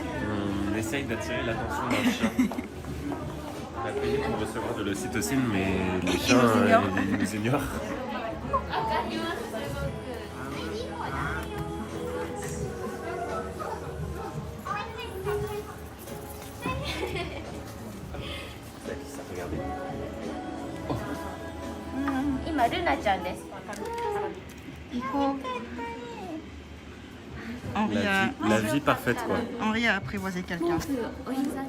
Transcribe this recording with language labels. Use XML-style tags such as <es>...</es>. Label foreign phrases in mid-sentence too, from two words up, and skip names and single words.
<fr>On essaye d'attirer l'attention d'un chat. On a payé pour recevoir de l'ocytocine, mais les chiens nous ignorent. ils nous ignorent. Regardez.</fr> <ja>今ルナちゃんです。</ja> <fr>Henri a... La vie parfaite, quoi. Henri a apprivoisé quelqu'un.</fr> <ja>お膝に</ja>